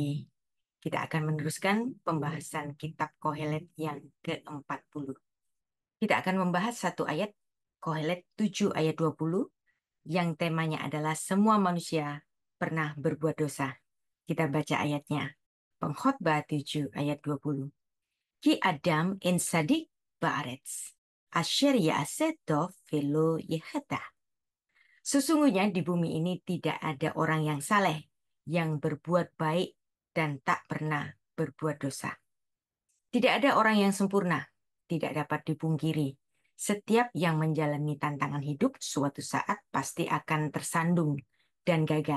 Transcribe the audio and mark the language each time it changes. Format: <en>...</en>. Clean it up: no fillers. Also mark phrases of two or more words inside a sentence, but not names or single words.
<id>Kita akan meneruskan pembahasan kitab Kohelet yang ke-40. Kita akan membahas satu ayat, Kohelet 7 ayat 20, yang temanya adalah semua manusia pernah berbuat dosa. Kita baca ayatnya. Pengkhotbah 7 ayat 20.</id> <he>כי אדם אין צדיק בארץ אשר יעשה טוב ולא יחטא.</he> <id>Sesungguhnya di bumi ini tidak ada orang yang saleh, yang berbuat baik dan tak pernah berbuat dosa. Tidak ada orang yang sempurna, tidak dapat dipungkiri. Setiap yang menjalani tantangan hidup suatu saat pasti akan tersandung dan gagal.</id>